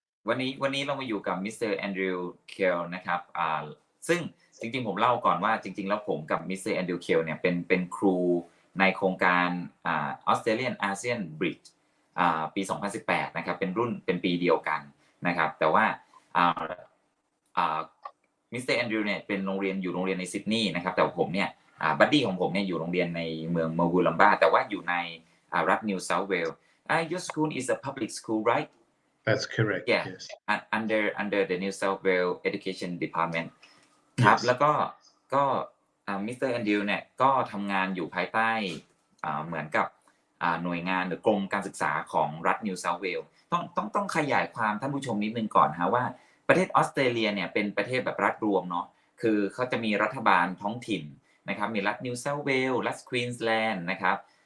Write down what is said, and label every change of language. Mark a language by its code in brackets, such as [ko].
[th] วันนี้เรามาอยู่กับมิสเตอร์แอนดรูว์เคลนะครับซึ่งจริงๆผมเล่าก่อนว่าจริงๆแล้วผมกับมิสเตอร์แอนดรูว์เคลเนี่ยเป็นครูในโครงการAustralian ASEAN Bridge ปี 2018 นะครับเป็นปีเดียวกันนะครับแต่ว่ามิสเตอร์แอนดรูว์เนี่ยเป็นโรงเรียนในซิดนีย์นะครับแต่ผมเนี่ยบัดดี้ของผมเนี่ยอยู่โรงเรียนในเมืองเมอร์วูลัมบาแต่ว่าอยู่ในรัฐนิวเซาท์เวลส์ [en] Your school is a public school, right? That's correct. Yeah. Yes. Under the New South Wales Education Department. [th] ครับ แล้วก็มิสเตอร์แอนดรูว์เนี่ยก็ทำงานอยู่ภายใต้เหมือนกับหน่วยงานหรือกรมการศึกษาของรัฐนิวเซาท์เวลส์ต้องขยายความท่านผู้ชมนิดนึงก่อนฮะว่าประเทศออสเตรเลียเนี่ยเป็นประเทศแบบรัฐรวมเนาะคือเขาจะมีรัฐบาลท้องถิ่นนะครับมีรัฐนิวเซาท์เวลส์รัฐควีนส์แลนด์นะครับ